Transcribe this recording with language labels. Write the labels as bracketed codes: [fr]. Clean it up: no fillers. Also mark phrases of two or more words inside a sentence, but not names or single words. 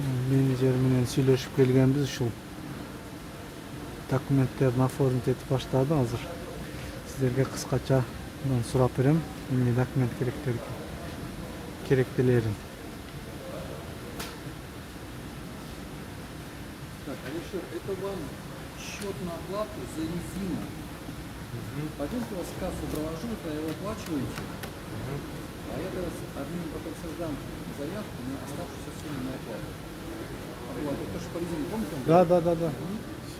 [ky] менеджер менен сүйлөшүп келгенбиз, ушул документтерди оформить этип баштады. Азыр сиздерге кыскача сурап берем, эмне документ керектелерин. [ru] Так, Алишер, это вам счет на оплату за резину. Пойдемте вас в кассу провожу, это его оплачиваете. А я сейчас админ потом создам заявку на оставшуюся сумму на оплату. Вот, это же по резине, помните? Да. Все.